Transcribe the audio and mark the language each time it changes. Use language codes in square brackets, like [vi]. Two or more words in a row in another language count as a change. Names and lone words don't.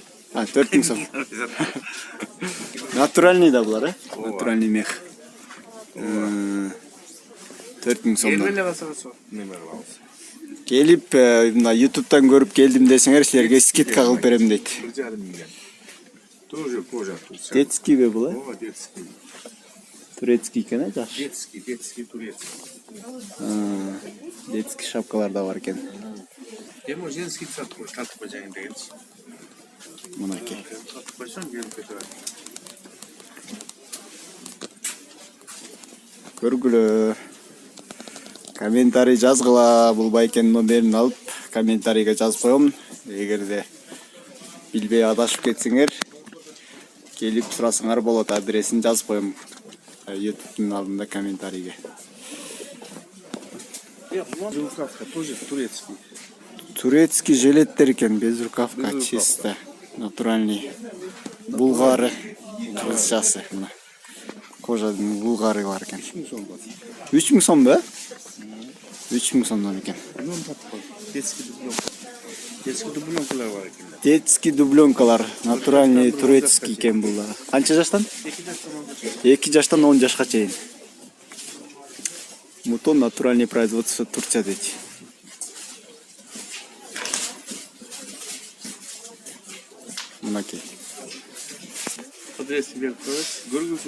[ky] 4 миң сом. [ru] Натуральный [ky] да булар, [ru] натуральный мех. [ky] 4 миң сомдон. Келип, мына YouTube'дан көрүп келдим десеңер, силерге скидка кылып берем дейт. 1,5 миң. [ru] Тоже кожа. [kk] Детский бе бұл, О, детский. [ky] Турецкий екен, жакшы. [ru] Детский турецкий. [ky] Детский шапкалар да бар екен. [ru] Ему женский [kk] тартып қойсаң дегенсің. [ky] Мынакей. [kk] Тартып қойсаң, келіп кетеді. [ky] Көргүлө. Комментарий жазгыла, бул байкенин номерин алып, комментарийге жазып коем. Эгерде билбей адашып кетсеңер, келип сурасыңар болот, адресин жазып коем. YouTube'дун алдында комментарийге. [ru] Безрукавка тоже турецкий. [ky] Турецкий жилеттер екен, безрукавка, чисто, натуральный. Булгары, кыргызчасы. Кожадын булгары бар екен. 3 миң сом ба? 3 миң сомдон екен. [ru] Детский дубленка. [ky] Детский дубленкалар бар екен. Детский дубленкалар, [ru] натуральный турецкий [ky] екен булар. Канча жаштан? 2 жаштан 10 жашка чейин. [ru] Мутон натуральный производство Турция дейт. [ky] Мынакей. Адрес берип коебуз. Көргүсүң.